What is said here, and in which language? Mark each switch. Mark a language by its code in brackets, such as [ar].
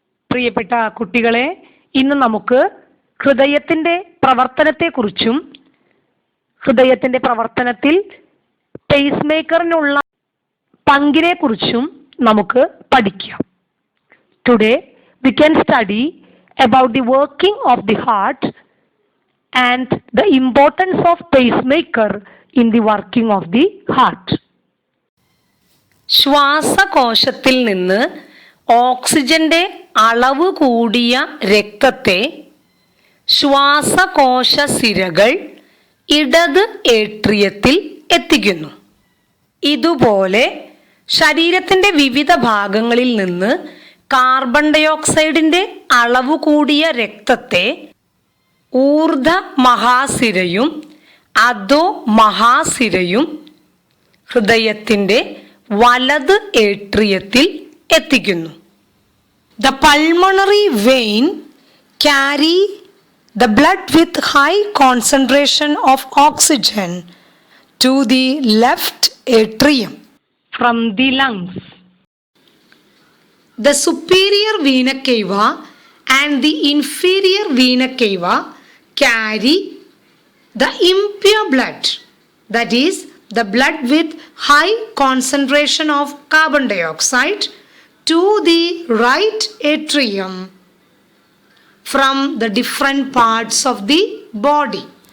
[ml] പ്രിയപ്പെട്ട കുട്ടികളെ, ഇന്ന് നമുക്ക് ഹൃദയത്തിൻ്റെ പ്രവർത്തനത്തെക്കുറിച്ചും ഹൃദയത്തിൻ്റെ പ്രവർത്തനത്തിൽ പേസ് മേക്കറിനുള്ള പങ്കിനെക്കുറിച്ചും നമുക്ക് പഠിക്കാം. [en] Today we can study about the working of the heart and the importance of pacemaker in the working of the heart. [ml] ശ്വാസകോശത്തിൽ നിന്ന് ഓക്സിജന്റെ അളവ് കൂടിയ രക്തത്തെ ശ്വാസകോശ സിരകൾ ഇടത് ഏട്രിയത്തിൽ എത്തിക്കുന്നു. ഇതുപോലെ ശരീരത്തിൻ്റെ വിവിധ ഭാഗങ്ങളിൽ നിന്ന് കാർബൺ ഡയോക്സൈഡിൻ്റെ അളവ് കൂടിയ രക്തത്തെ ഊർധ്വ മഹാസിരയും അധോ മഹാസിരയും ഹൃദയത്തിൻ്റെ വലത് ഏട്രിയത്തിൽ എത്തിക്കുന്നു. [en] The pulmonary vein carry the blood with high concentration of oxygen to the left atrium from the lungs. The superior vena cava and the inferior vena cava carry the impure blood, that is, the blood with high concentration of carbon dioxide, to the right atrium from the different parts of the body.